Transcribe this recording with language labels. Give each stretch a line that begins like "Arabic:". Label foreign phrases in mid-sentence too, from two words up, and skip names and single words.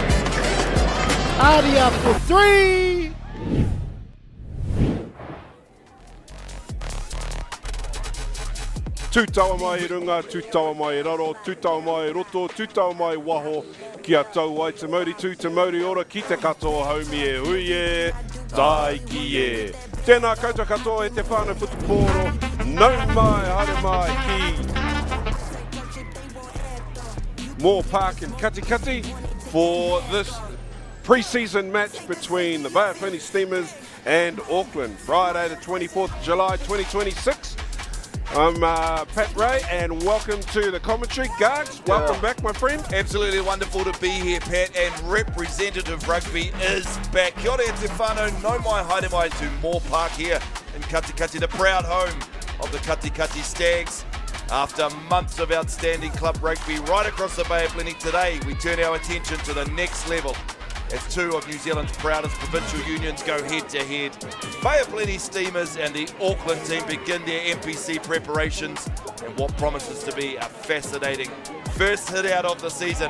English: Artie up for three.
Māori: Tūtaua mai i runga, tūtaua mai i raro, tūtaua mai i roto, tūtaua mai waho, kia tau ai te mauri tū, te mauri ora, ki te katoa haumi e hui e, tai ki e. Tēnā koutou katoa e te whānau putupōro, nau mai, hare mai ki
English: Moore Park in Katikati for this pre-season match between the Bay of Plenty Steamers and Auckland, Friday the 24th of July 2026. I'm Pat Ray and welcome to the commentary. Gargs, welcome back, my friend. Absolutely wonderful to be here, Pat, and representative rugby is back.
Māori: Kia ora e te whānau, nau mai haere mai
English: to Moore Park here in Katikati, the proud home of the Katikati Stags. After months of outstanding club rugby right across the Bay of Plenty, today we turn our attention to the next level as two of New Zealand's proudest provincial unions go head-to-head. Bay of Plenty Steamers and the Auckland team begin their NPC preparations in what promises to be a fascinating first hit out of the season.